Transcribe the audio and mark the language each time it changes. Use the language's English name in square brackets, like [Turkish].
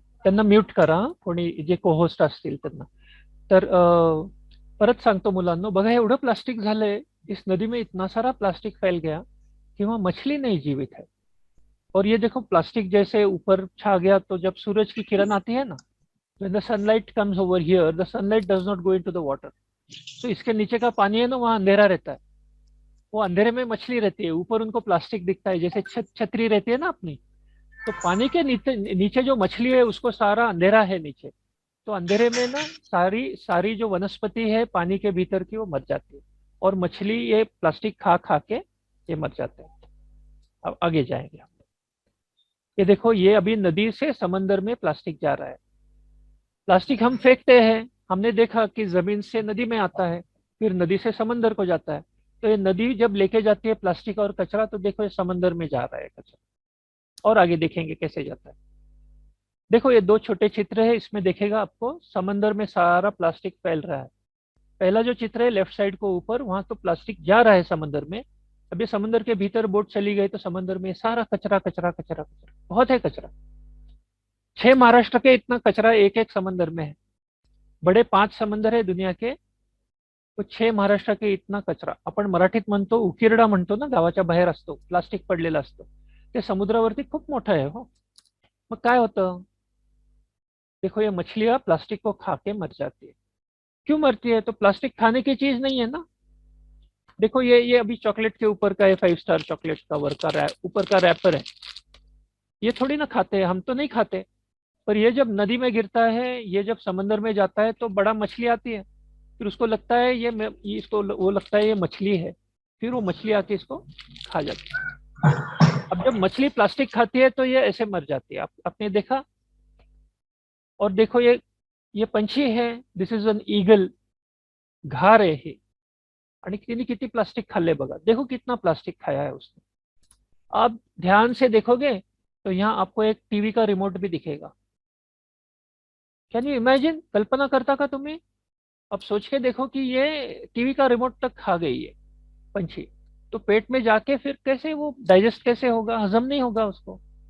[Marathi] त्यांना म्यूट करा कोणी जे को होस्ट असतील त्यांना. तर परत सांगतो मुलांनो, बघा एवढं प्लास्टिक झालंय. [Hindi] इस नदी में इतना सारा प्लास्टिक फैल गया कि वहां मछली नहीं जीवित है. और ये देखो प्लास्टिक जैसे ऊपर छा गया, तो जब सूरज की किरण आती है ना, [English] when the sunlight comes over here, the sunlight does not go into the water. [Hindi] तो इसके नीचे का पानी है ना, वहाँ अंधेरा रहता है. वो अंधेरे में मछली रहती है, ऊपर उनको प्लास्टिक दिखता है, जैसे छतरी रहती है ना अपनी. तो पानी के नीचे नीचे जो मछली है उसको सारा अंधेरा है नीचे. तो अंधेरे में ना सारी सारी जो वनस्पति है पानी के भीतर की वो मर जाती है, और मछली ये प्लास्टिक खा खा के ये मर जाते हैं. अब आगे जाएंगे हम. ये देखो, ये अभी नदी से समंदर में प्लास्टिक जा रहा है. प्लास्टिक हम फेंकते हैं, हमने देखा कि जमीन से नदी में आता है, फिर नदी से समंदर को जाता है. तो ये नदी जब लेके जाती है प्लास्टिक और कचरा, तो देखो ये समंदर में जा रहा है कचरा. और आगे देखेंगे कैसे जाता है. देखो ये दो छोटे चित्र है, इसमें देखेगा आपको समंदर में सारा प्लास्टिक फैल रहा है. पहला जो चित्र है लेफ्ट साइड को ऊपर, वहां तो प्लास्टिक जा रहा है समंदर में. अब ये समंदर के भीतर बोट चली गई तो समंदर में सारा कचरा कचरा कचरा कचरा बहुत है कचरा. 6 महाराष्ट्र के इतना कचरा एक एक समंदर में है. बड़े 5 समंदर है दुनिया के, तो 6 महाराष्ट्राचे इतना कचरा. [Marathi] आपण मराठीत म्हणतो उकिरडा म्हणतो ना, गावाच्या बाहेर असतो प्लास्टिक पडलेलं असतं, ते समुद्रावरती खूप मोठं आहे. हो, मग काय होतं. [Hindi] देखो ये मछलियां प्लास्टिक को खा के मर जाती है. क्यों मरती है, तो प्लास्टिक खाने की चीज नहीं है ना. देखो ये अभी चॉकलेट के ऊपर का है, 5 स्टार चॉकलेट का ऊपर का रैपर है. ये थोड़ी ना खाते हैं, हम तो नहीं खाते. पर ये जब नदी में गिरता है, ये जब समंदर में जाता है तो बड़ा मछली आती है. फिर उसको लगता है ये इसको वो लगता है ये मछली है, फिर वो मछली आके इसको खा जाती है. अब जब मछली प्लास्टिक खाती है तो ये ऐसे मर जाती है. आपने देखा. और देखो ये पंछी है, [English] This is an eagle. [Marathi] घार आहे हे, आणि तिने किती प्लास्टिक खाल्ले बघा. [Hindi] देखो कितना प्लास्टिक खाया है उसने. आप ध्यान से देखोगे तो यहाँ आपको एक टीवी का रिमोट भी दिखेगा. [English] can you imagine, [Hindi] कल्पना करता का तुम्हें. अब सोच के देखो कि ये टीवी का रिमोट तक खा गई है पंछी, तो पेट में जाके फिर कैसे वो डाइजेस्ट कैसे होगा, हजम नहीं होगा उसको.